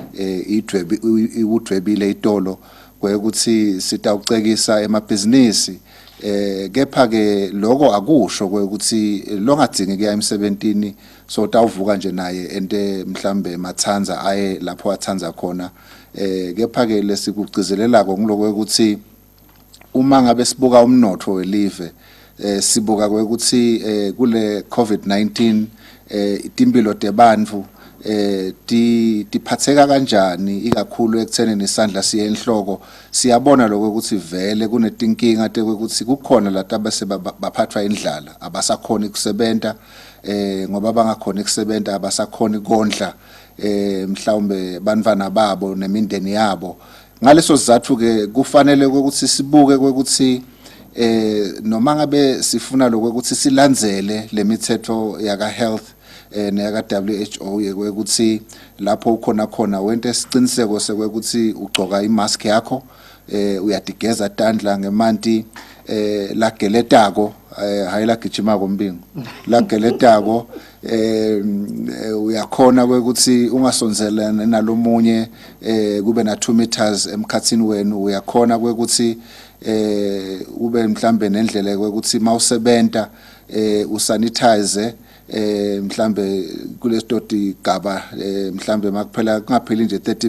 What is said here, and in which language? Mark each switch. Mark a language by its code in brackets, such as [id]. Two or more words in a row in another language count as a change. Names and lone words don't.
[ss] udwebile itolo kwekuthi sitawucekisa emabhizinisi kepha ke lokho akusho ukuthi longadingi kuya emsebentini so tawuvuka nje naye ente mhlambe mathanza aye lapho athanza khona kepha ke lesikugcizelelako ngiloko ukuthi uma ngabe sibuka umnotho welive sibuka ukuthi kule COVID-19 itimpilo tebantfu tiphatheka kanjani ikakhulu ekutheneni isandla siye enhloko siyabona lokho ukuthi vele kunetinkinga ukuthi kukhona lata base baphathwa indlala abasakhona ukusebenza ngoba bangakhona ukusebenza abasakhona ikondla mhlawumbe bantwana babo nemindeni yabo ngaleso sizathu ke kufanele ukuthi sibuke ukuthi noma ngabe sifuna lokho ukuthi silandzele lemithetho yaka health neyaka WHO yekuthi lapho khona wente isiqiniseko sekuthi ugcoka imask yakho uyadigeza tandla ngemanti lageletako hayi lagijima kombingo lageletako uyakhona ukuthi ungasonzelana nalomunye kube na 2 meters emkhathini wenu uyakhona ukuthi ube mhlambe nendlela ukuthi mawusebenta usanitize mhlambe kulestoti gaba mhlambe makuphela kungapheli nje 30